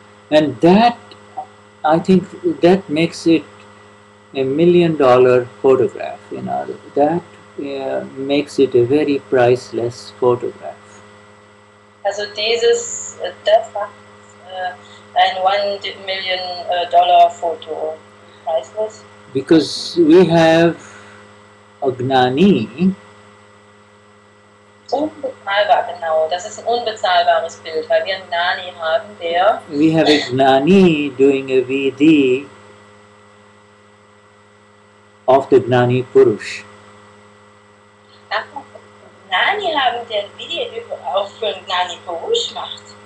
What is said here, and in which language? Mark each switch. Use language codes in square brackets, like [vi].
[en] And that, I think, that makes it $1 million photograph. That makes it a very priceless photograph. [de] Also das macht ein $1 million Foto. [en] Priceless. Because we have a Gnani [de] Unbezahlbar, genau. Das ist ein unbezahlbares Bild, weil wir einen Gnani haben, der... [en] We have a Gnani doing a Vidhi of the Gnani Purush. [de] Gnani haben, der Vidhi auch für Gnani Purush macht.